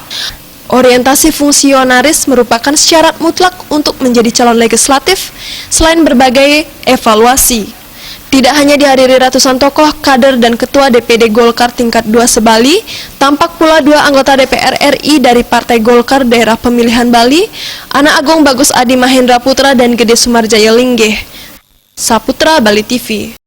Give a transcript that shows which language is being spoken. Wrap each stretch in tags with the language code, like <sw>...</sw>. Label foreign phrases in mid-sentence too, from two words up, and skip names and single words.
<id>Orientasi fungsionaris merupakan syarat mutlak untuk menjadi calon legislatif selain berbagai evaluasi. Tidak hanya dihadiri ratusan tokoh, kader, dan ketua DPD Golkar tingkat 2 se-Bali, tampak pula 2 anggota DPR RI dari Partai Golkar daerah pemilihan Bali, Ana Agung Bagus Adi Mahendra Putra dan Gede Sumarjaya Linggih. Saputra, Bali TV.</id>